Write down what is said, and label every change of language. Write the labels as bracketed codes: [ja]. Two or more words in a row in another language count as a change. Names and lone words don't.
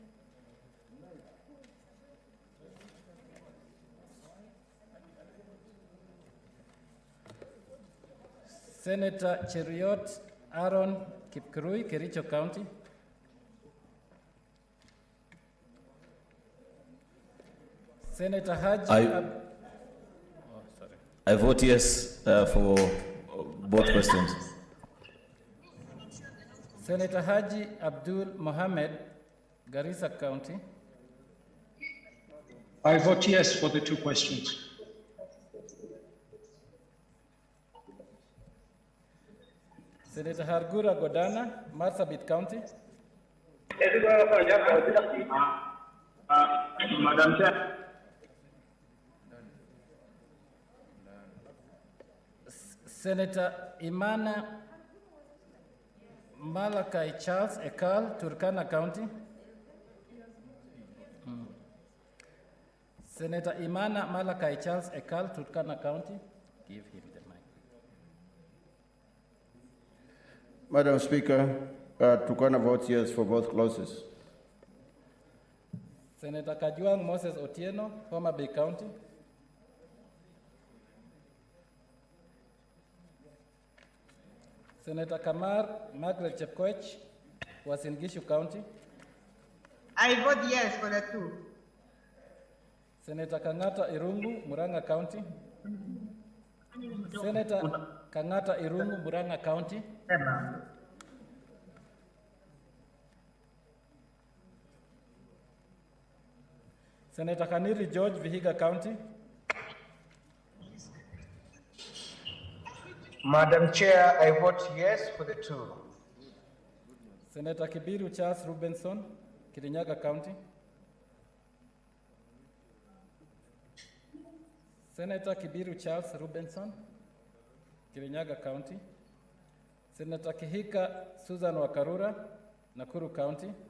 [en] Senator Cheruiyot Aaron Kipkurui, Kericho County. Senator Haji. I vote yes for both questions. Senator Haji Abdul Mohammed, Garissa County. I vote yes for the two questions. Senator Hargura Godana, Marsabit County. Madam Chair. Senator Imana Malakai Charles Ekal, Turkana County. Senator Imana Malakai Charles Ekal, Turkana County. Give him the mic. Madam Speaker, Turkana votes yes for both clauses. Senator Kajuang Moses Otieno, Homa Bay County. Senator Kamar Margaret Chepkoech, Uasin Gishu County. I vote yes for the two. Senator Kangata Irungu, Murang'a County. Senator Kangata Irungu, Murang'a County. Senator Kaniri George, Vihiga County. Madam Chair, I vote yes for the two. Senator Kibiru Charles Rubenson, Kirinyaga County. Senator Kibiru Charles Rubenson, Kirinyaga County. Senator Kihika Susan Wakarura, Nakuru County.